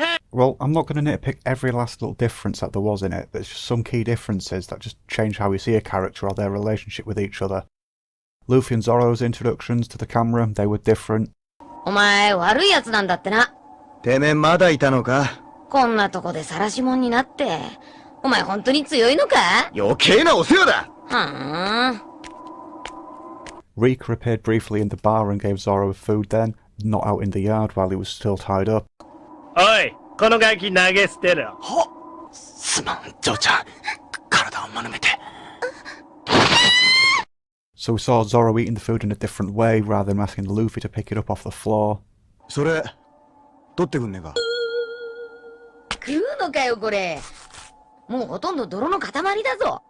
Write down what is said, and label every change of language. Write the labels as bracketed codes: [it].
[en] Well, I'm not going to nitpick every last little difference that there was in it, but it's just some key differences that just change how we see a character or their relationship with each other. Luffy and Zoro's introductions to the camera, they were different. [ja] お前悪いやつなんだってな。てめえまだいたのか。こんなとこで晒し者になって。お前本当に強いのか？余計なお世話だ。はぁ。 [en] Rika appeared briefly in the bar and gave Zoro food then, not out in the yard while he was still tied up. [ja] おい、このガキ投げ捨てろ。はっ、すまん、嬢ちゃん。体を丸めて。 [en] So we saw Zoro eating the food in a different way rather than asking Luffy to pick it up off the floor. [ja] それ、取ってくんねえか。食うのかよこれ。もうほとんど泥の塊だぞ。